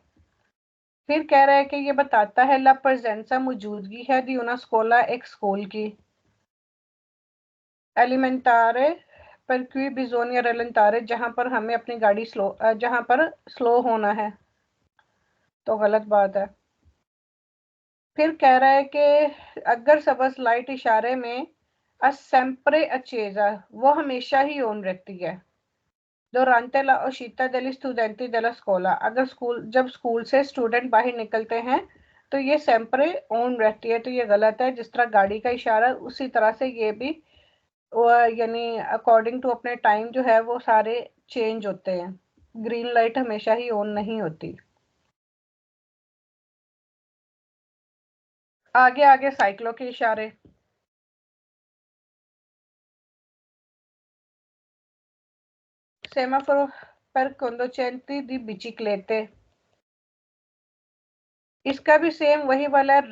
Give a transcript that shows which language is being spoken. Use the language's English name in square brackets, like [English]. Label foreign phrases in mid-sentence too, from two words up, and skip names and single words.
[Hindi] फिर कह रहा है कि ये बताता है [Italian] la presenza, [Hindi] मौजूदगी है [Italian] di una scuola, [Hindi] एक स्कूल की, [Italian] elementare per cui bisogna rallentare, [Hindi] जहां पर हमें अपनी गाड़ी स्लो, जहां पर स्लो होना है। तो गलत बात है। फिर कह रहा है कि अगर सबस लाइट इशारे में [Italian] è sempre accesa, [Hindi] वो हमेशा ही ऑन रहती है। [Italian] durante la uscita degli studenti della scuola, [Hindi] अगर स्कूल, जब स्कूल से स्टूडेंट बाहर निकलते हैं तो ये सेम्परे ऑन रहती है। तो ये गलत है। जिस तरह गाड़ी का इशारा उसी तरह से ये भी, यानी [English] according to [Hindi] अपने टाइम जो है वो सारे चेंज होते हैं। ग्रीन लाइट हमेशा ही ऑन नहीं होती। आगे आगे साइक्लो के इशारे। [Italian] semaforo per conducenti di biciclette, [Hindi] इसका भी सेम वही वाला है।